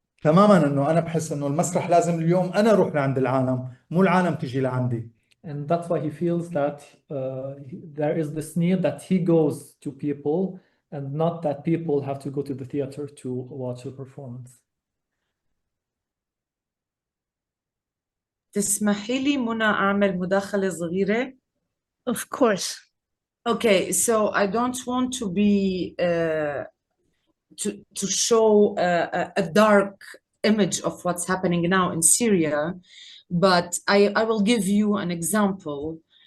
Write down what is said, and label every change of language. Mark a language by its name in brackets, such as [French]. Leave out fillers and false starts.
[Arabic] تماما انه انا بحس انه المسرح لازم اليوم انا اروح لعند العالم، مو العالم تجي لعندي. [English] And that's why he feels that there is this need that he goes to people and not that people have to go to the theater to watch a performance. [Arabic] تسمحي لي منى أعمل مداخلة صغيرة؟ [English] Of course. Okay, so I don't want to be to show a dark image of what's happening now in Syria, but I will give you an example.